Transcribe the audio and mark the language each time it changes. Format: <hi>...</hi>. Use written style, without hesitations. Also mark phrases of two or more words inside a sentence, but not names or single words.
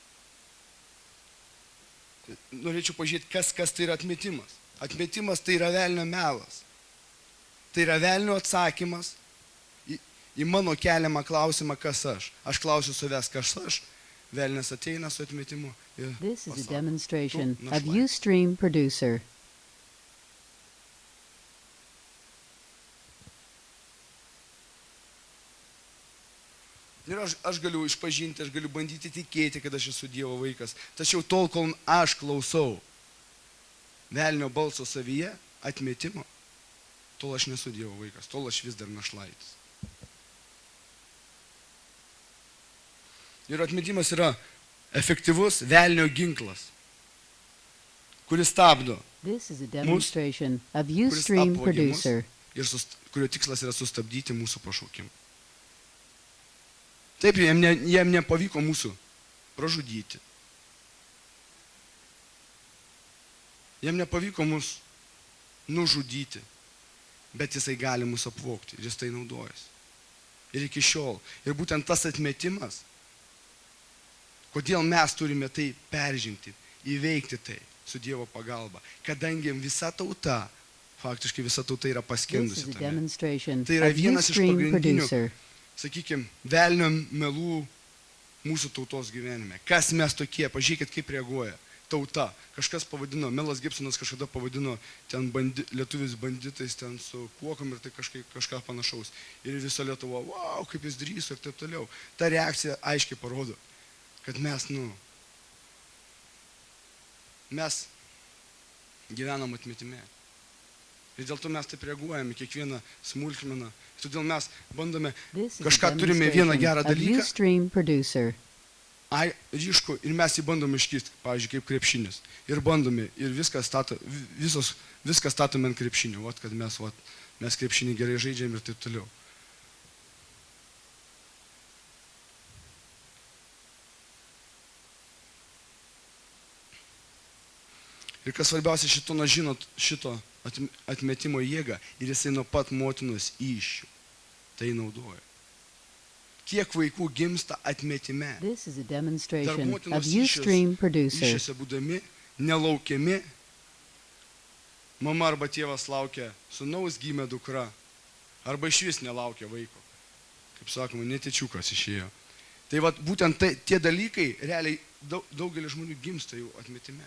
<lt>Norėčiau pažiūrėti, kas tai yra atmetimas. Atmetimas tai yra velnio melas. Tai yra velnio atsakymas į mano keliamą klausimą, kas aš. Aš klausiu savęs, kas aš. Velnias ateina su atmetimu.</lt> <en>This is a demonstration of Ustream producer.</en> <lt>Ir aš galiu išpažinti, aš galiu bandyti tikėti, kad aš esu Dievo vaikas. Tačiau tol, kol aš klausau velnio balso savyje, atmetimo, tol aš nesu Dievo vaikas, tol aš vis dar našlaitis. Ir atmetimas yra efektyvus velnio ginklas, kuris stabdo</lt> <en>This is a demonstration of Ustream producer.</en> <lt>ir kurio tikslas yra sustabdyti mūsų pašaukimą. Taip, jiem nepavyko mūsų pražudyti. Jiem nepavyko mus nužudyti, bet jisai gali mus apvogti ir jis tai naudojasi. Ir iki šiol. Ir būtent tas atmetimas, kodėl mes turime tai peržengti, įveikti tai su Dievo pagalba, kadangi visa tauta, faktiškai visa tauta yra</lt> <en>This</en> <lt>paskendusi</lt> <en>is a</en> <lt>tame.</lt> <en>demonstration</en> <lt>Tai yra</lt> <en>of</en> <lt>vienas iš</lt> <en>Ustream</en> <lt>pagrindinių,</lt> <en>producer.</en> <lt>sakykime, velnio melų mūsų tautos gyvenime. Kas mes tokie, pažiūrėkit, kaip reaguoja tauta. Kažkas pavadino, Melas Gibsonas kažkada pavadino ten lietuvis banditais, ten su kuokom ir tai kažką panašaus. Ir viso Lietuva, wow, kaip jis drįso ir taip toliau. Ta reakcija aiškiai parodo, kad mes gyvenam atmetime. Ir dėl to mes taip reaguojame kiekvieną smulkmeną. Todėl mes bandome,</lt> <en>This is a</en> <lt>kažką turime vieną gerą</lt> <en>demonstration of</en> <lt>dalyką,</lt> <en>Ustream producer.</en> <lt>ryšku, ir mes jį bandome iškisti, pavyzdžiui, kaip krepšinis. Ir bandome, ir viską statome ant krepšinio, kad mes krepšinį gerai žaidžiam ir taip toliau. Ir kas svarbiausia, Šėtonas žino šito atmetimo jėgą ir jisai nuo pat motinos įsčių tai naudoja. Kiek vaikų gimsta atmetime.</lt> <en>This is a</en> <lt>Dar</lt> <en>demonstration</en> <lt>motinos</lt> <en>of Ustream producer.</en> <lt>įsčiose būdami, nelaukiami. Mama arba tėvas laukia sūnaus, gimė dukra. Arba iš vis nelaukia vaiko. Kaip sakoma, netyčiukas išėjo. Tai būtent tie dalykai realiai daugelis žmonių gimsta jau atmetime.</lt>